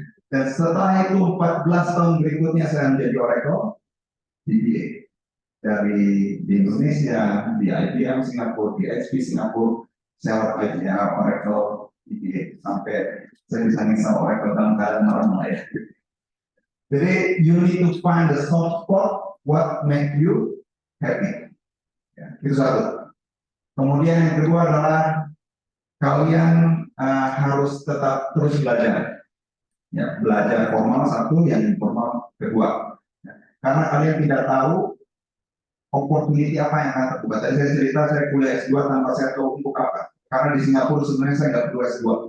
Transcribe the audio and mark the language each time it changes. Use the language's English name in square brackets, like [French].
[Indonesian] Dan setelah itu 14 tahun berikutnya saya menjadi Oracle DBA dari di Indonesia, di IBM Singapura, di HP Singapura, saya Oracle DBA sampai saya bisa ngisah Oracle dalam keadaan normal ya. [English] Jadi you need to find the soft spot, what make you happy. [Indonesian] Ya, itu satu. Kemudian yang kedua adalah kalian harus tetap terus belajar. Ya, belajar formal satu, yang informal kedua. Ya, karena kalian tidak tahu opportunity apa yang akan terbuka. Tadi saya cerita saya kuliah S2 tanpa saya tahu untuk apa. Karena di Singapura sebenarnya saya nggak perlu S2.